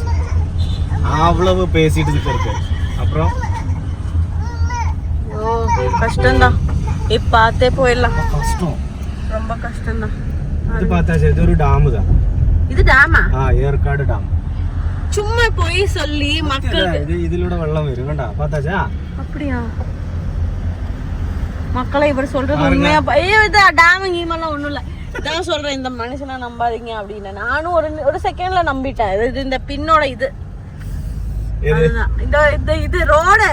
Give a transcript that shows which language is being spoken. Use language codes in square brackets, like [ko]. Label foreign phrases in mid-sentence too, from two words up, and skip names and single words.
[ta] அவ்வளவு பேசிட்டு இருக்கு. அப்புறம் ஓ, கஷ்டம்தான். இப்ப பார்த்தே போயிடலாம். கஷ்டம், ரொம்ப கஷ்டம் தான். இது பார்த்தாச்சு, இது ஒரு டாம் தான். இது டேமா? ஏற்காடு டாம். சும்மா போய் சொல்லி மக்களுக்கு [ml] ഇതിലൂടെ വെള്ളം വരും കണ്ടാ பார்த்தாச்சா? [ta] அப்படியா? மக்களை இவர் சொல்றது உண்மையா? ஐயோ இது டேம் கீமெல்லாம் ஒண்ணும் இல்ல. இதான் சொல்றேன், இந்த மனுஷனை நம்பாதீங்க அப்படின்னு. நானும் ஒரு செகண்ட்ல நம்பிட்டேன். இது இந்த பின்னோட இது அதுதான் இந்த இது ரோடு.